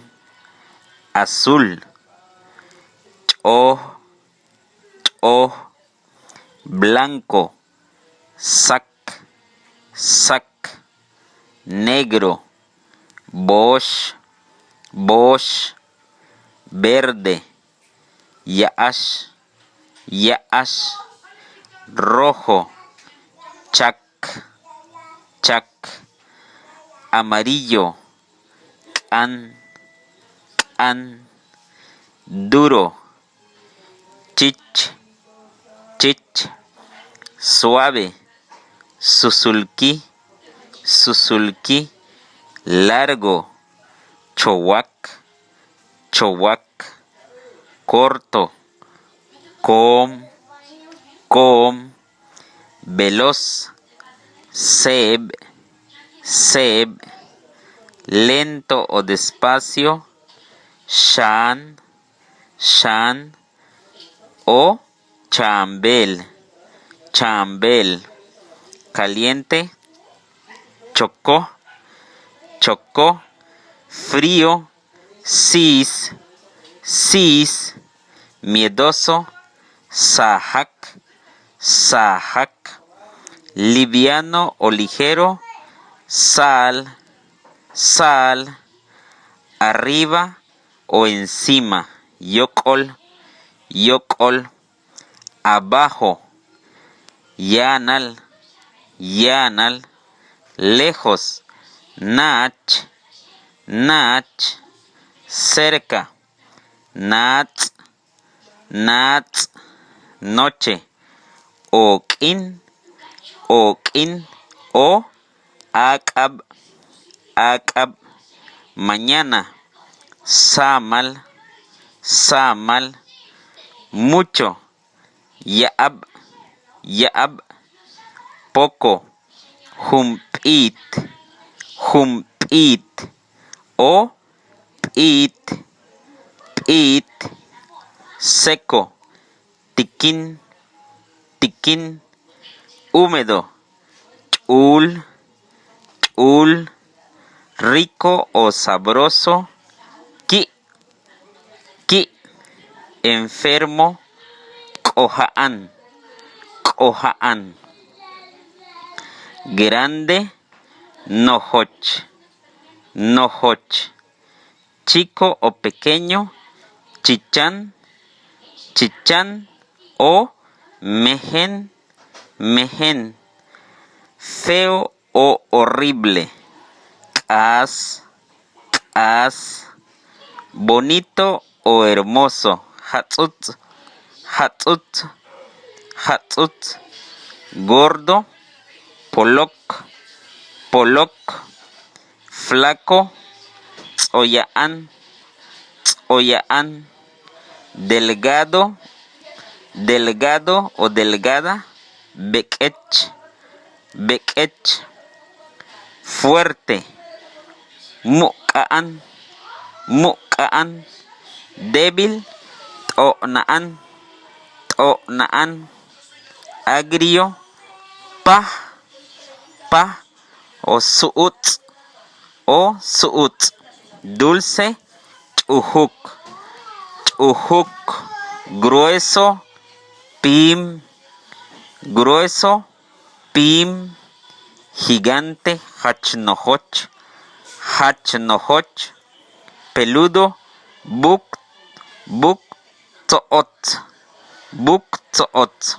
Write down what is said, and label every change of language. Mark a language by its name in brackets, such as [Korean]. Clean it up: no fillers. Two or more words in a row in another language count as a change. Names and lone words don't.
[Yucateco] Azul, cho, cho. Blanco, sac, sac. Negro, bosh, bosh. [Spanish] Verde, [Yucateco] yaash, yaash. Rojo, chac, chac. Amarillo, can, can. Duro, chich, chich. Suave, susulki, susulki. Largo, chowak, chowak. Corto, com, com. Veloz, seb, seb. [Spanish] Lento o despacio, [Yucateco] shan, shan. O chambel, chambel. Caliente, chocó, chocó. [Spanish] Frío, [Yucateco] sis, sis. Miedoso, sahak, sahak. [Spanish] Liviano o ligero, [Yucateco] sal, sal. [Spanish] Arriba o encima, [Yucateco] yokol, yokol. Abajo, yanal, yanal. Lejos, nach, nach. Cerca, nats, nats. [Spanish] Noche, [Yucateco] okin, okin. O akab, akab. Mañana, samal, samal. Mucho, yaab, yaab. [Spanish] Poco, [Yucateco] humpit, humpit. O pit, pit. Seco, tiquín, tiquín. Húmedo, chul, chul. [Spanish] Rico o sabroso, [Yucateco] ki, ki. [Spanish] Enfermo, [Yucateco] kohaan, kohaan. Grande, nohoch, nohoch. [Spanish] Chico o pequeño, [Yucateco] chichan, chichan. O mehen, mehen. [Spanish] Feo o horrible, [Yucateco] as, as. [Spanish] Bonito o hermoso, [Yucateco] hatzut, hatzut, hatzut. Gordo, polok, polok. Flaco, tsoyaan, tsoyaan. [Spanish] Delgado, delgado o delgada, [Yucateco] bekech, bekech. Fuerte, mukaan, mukaan. Débil, tonaan, tonaan. Agrio, pah, pah. O suut, o suut. [Spanish] Dulce, [Yucateco] chuhuk, chuhuk. [Spanish] Grueso, pim, grueso, pim. [Yucateco] Gigante, hachnohoch, hachnohoch. Peludo, buk, buk, toot, buk, toot.